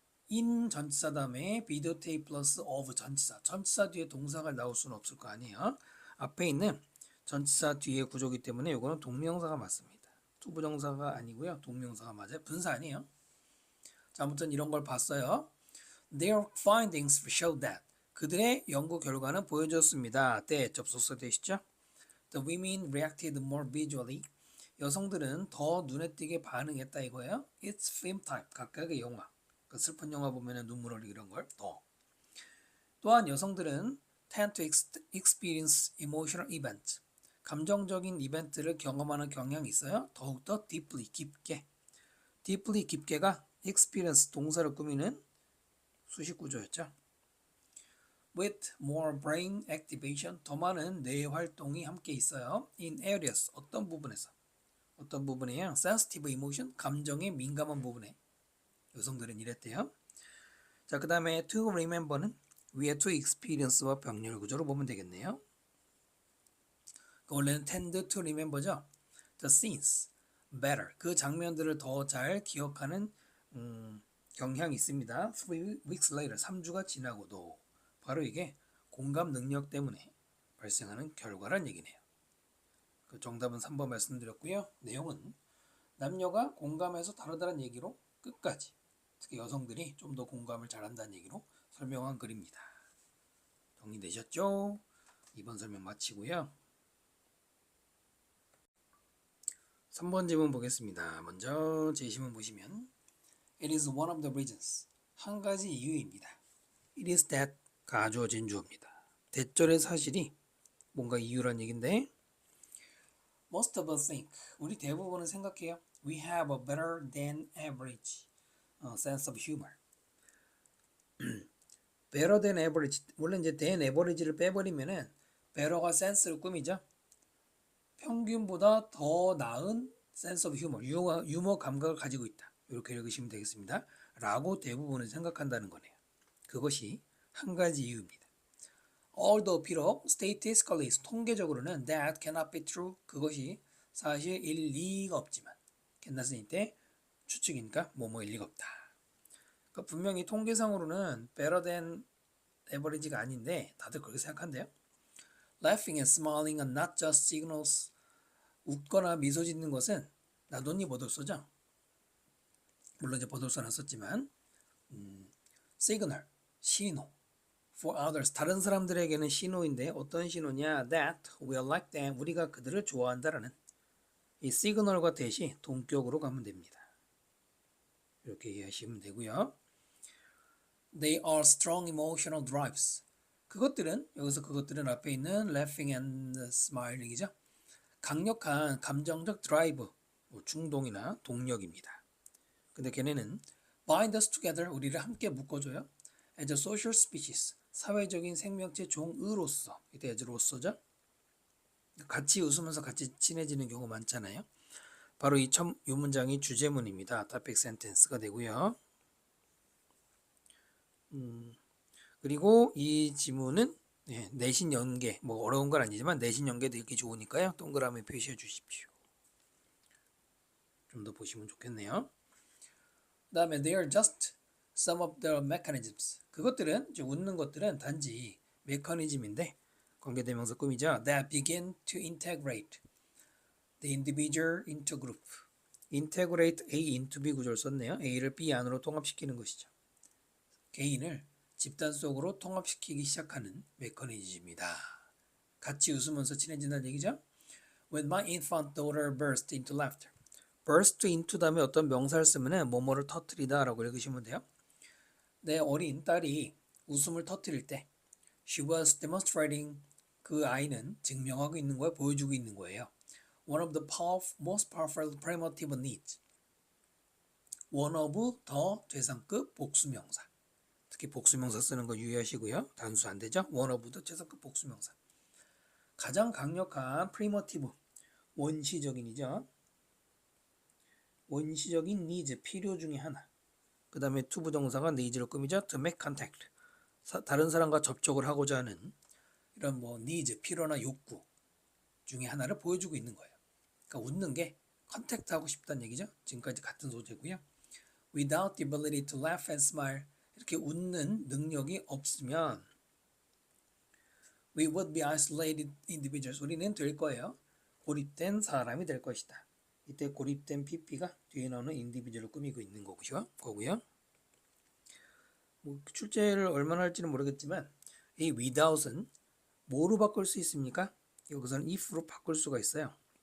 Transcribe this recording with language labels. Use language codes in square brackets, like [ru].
[ko] in 전치사 다음에 videotape 플러스 of 전치사. 전치사 뒤에 동사가 나올 수는 없을 거 아니에요. 앞에 있는 전치사 뒤에 구조기 때문에 이거는 동명사가 맞습니다. 투부정사가 아니고요. 동명사가 맞아요. 분사 아니에요. 자, 아무튼 이런 걸 봤어요. [en] Their findings show that. [ko] 그들의 연구 결과는 보여줬습니다. 때 접속사 되시죠? [en] The women reacted more visually. [ko] 여성들은 더 눈에 띄게 반응했다 이거예요. [en] It's film type. [ko] 각각의 영화. 그 슬픈 영화 보면은 눈물 흘리고 이런 걸 더. 또한 여성들은 [en] tend to experience emotional events. [ko] 감정적인 이벤트를 경험하는 경향이 있어요. 더욱더 deeply, 깊게. deeply, 깊게가 experience, 동사를 꾸미는 수식 구조였죠. [en] With more brain activation, [ko] 더 많은 뇌 활동이 함께 있어요. [en] In areas, [ko] 어떤 부분에서. 어떤 부분이에요? [en] Sensitive emotion, [ko] 감정에 민감한 부분에. 여성들은 이랬대요. 자, 그 다음에 to remember는 위에 to experience와 병렬 구조로 보면 되겠네요. [en] 원래는 tend to remember죠. The scenes better. [ko] 그 장면들을 더 잘 기억하는 경향이 있습니다. [en] 3 weeks later. [ko] 3주가 지나고도. 바로 이게 공감 능력 때문에 발생하는 결과란 얘기네요. 그 정답은 3번 말씀드렸고요. 내용은 남녀가 공감해서 다르다는 얘기로 끝까지 특히 여성들이 좀 더 공감을 잘한다는 얘기로 설명한 글입니다. 정리되셨죠? 2번 설명 마치고요. 3번 질문 보겠습니다. 먼저 제시문 보시면 [en] It is one of the reasons. [ko] 한 가지 이유입니다. [en] It is that [ko] 가주어진 주어입니다. 대절의 사실이 뭔가 이유란 얘긴데 [en] Most of us think. [ko] 우리 대부분은 생각해요. [en] We have a better than average sense of humor. better than average. [ko] 원래 이제 than average를 빼버리면은 better가 센스를 꾸미죠. 평균보다 더 나은 sense of humor, 유머 감각을 가지고 있다. 이렇게 읽으시면 되겠습니다. 라고 대부분은 생각한다는 거네요. 그것이 한 가지 이유입니다. Although 비록 statistically 통계적으로는 [en] that cannot be true [ko] 그것이 사실일 리가 없지만 cannot은 때 추측이니까 뭐뭐일 리가 없다. 그러니까 분명히 통계상으로는 better than average가 아닌데 다들 그렇게 생각한대요. [en] Laughing and smiling are not just signals. [ko] 웃거나 미소 짓는 것은 나돈니 버돌소죠. 물론 이제 버돌소는 썼지만 signal, 신호 [en] for others, [ko] 다른 사람들에게는 신호인데 어떤 신호냐? [en] That we are like them, [ko] 우리가 그들을 좋아한다라는 이 시그널과 대시 동격으로 가면 됩니다. 이렇게 이해하시면 되고요. [en] They are strong emotional drives. [ko] 그것들은 여기서 그것들은 앞에 있는 laughing and smiling이죠. 강력한 감정적 드라이브, 충동이나 동력입니다. 근데 걔네는 [en] bind us together, [ko] 우리를 함께 묶어줘요. [en] As a social species, [ko] 사회적인 생명체 종으로서, 이때 as로서죠. 같이 웃으면서 같이 친해지는 경우 많잖아요. 바로 이 문장이 주제문입니다. topic sentence가 되고요. 그리고 이 지문은 내신 연계, 뭐 어려운 건 아니지만 내신 연계도 읽기 좋으니까요. 동그라미 표시해 주십시오. 좀 더 보시면 좋겠네요. 그 다음에 [en] they are just some of the mechanisms. [ko] 그것들은, 이제 웃는 것들은 단지 메커니즘인데 관계대명사 꾸미죠. [en] That begin to integrate the individual into group. [ko] integrate A into B 구조를 썼네요. A를 B 안으로 통합시키는 것이죠. 개인을 집단 속으로 통합시키기 시작하는 메커니즘이다. 같이 웃으면서 친해진다는 얘기죠. [en] When my infant daughter burst into laughter. [ko] burst into 다음에 어떤 명사를 쓰면 뭐뭐를 터뜨리다 라고 읽으시면 돼요. 내 어린 딸이 웃음을 터뜨릴 때 [en] She was demonstrating, [ko] 그 아이는 증명하고 있는 거예요. 보여주고 있는 거예요. [en] One of the most powerful primitive needs. [ko] one of 더 최상급 복수명사. 특히 복수명사 쓰는 거 유의하시고요. 단수 안 되죠? one of 더 최상급 복수명사. 가장 강력한 primitive, 원시적인이죠. 원시적인 needs, 필요 중에 하나. 그 다음에 to 부동사가 needs로 꾸미죠. [en] to make contact, [ko] 다른 사람과 접촉을 하고자 하는 이런 뭐 needs, 필요나 욕구 중에 하나를 보여주고 있는 거예요. 그러니까 웃는 게 컨택트하고 싶다는 얘기죠. 지금까지 같은 소재고요. [en] Without the ability to laugh and smile, [ko] 이렇게 웃는 능력이 없으면 [en] we would be isolated individuals, [ko] 우리는 될 거예요. 고립된 사람이 될 것이다. 이때 고립된 PP가 뒤에 나오는 individual을 꾸미고 있는 거고요. 뭐 출제를 얼마나 할지는 모르겠지만 이 without은 뭐로 바꿀 수 있습니까? 여기서는 if로 바꿀 수가 있어요.